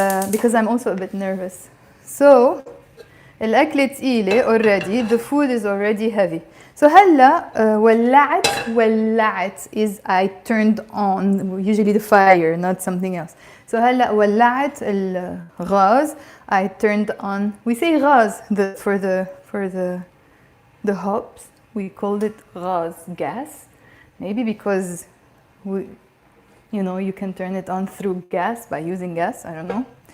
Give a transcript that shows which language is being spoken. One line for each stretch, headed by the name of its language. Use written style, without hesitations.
English: Because I'm also a bit nervous. So
Arabic: الأكلة تقيلة
English: already. The food is already heavy. So
Arabic: هلا ولعت
English: is I turned on usually the fire not something else.
Arabic: So هلا ولعت الغاز.
English: I turned on. We say غاز for the hops. We called it غاز, gas. Maybe because you can turn it on through gas by using gas. I don't know.